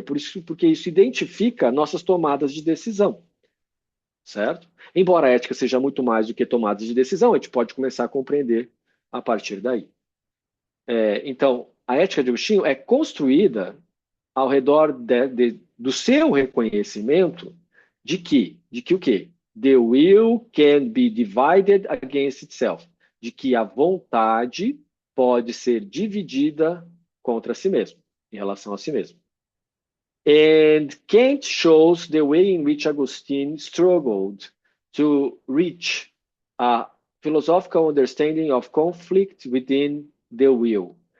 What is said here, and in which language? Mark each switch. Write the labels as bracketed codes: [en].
[pt] Porque isso identifica nossas tomadas de decisão, certo? Embora a ética seja muito mais do que tomadas de decisão, a gente pode começar a compreender a partir daí. Então, a ética de Agostinho é construída ao redor do seu reconhecimento de que o quê? [en] The will can be divided against itself. [pt] De que a vontade pode ser dividida contra si mesmo, em relação a si mesmo. [en] And Kant shows the way in which Augustine struggled to reach a philosophical understanding of conflict within the will.